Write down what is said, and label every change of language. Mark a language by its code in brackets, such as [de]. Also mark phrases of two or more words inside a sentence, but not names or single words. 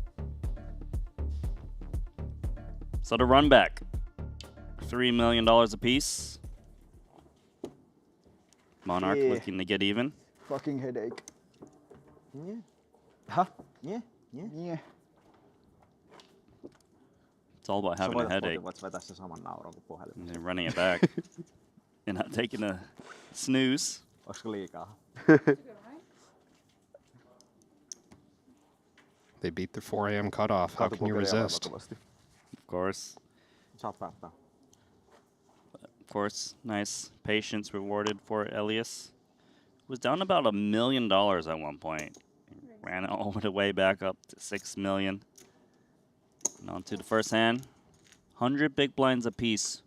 [en] So the run back, $3 million apiece. Monarch looking to get even. Fucking headache. Yeah. Huh? Yeah. Yeah. Yeah. It's all about having a headache. [fi] Voit vetää se saman nauran kuin puhelimessa. [en] And they're running it back. And not taking a snooze. [fi] Olisiko liikaa? [en] They beat their 4 a.m. cutoff. How can you resist? Of course. [fi] Saat päättää. [en] Of course, nice patience rewarded for Elias. Was down about $1 million at one point. Ran it all the way back up to $6 million. And on to the first hand. 100 big blinds apiece.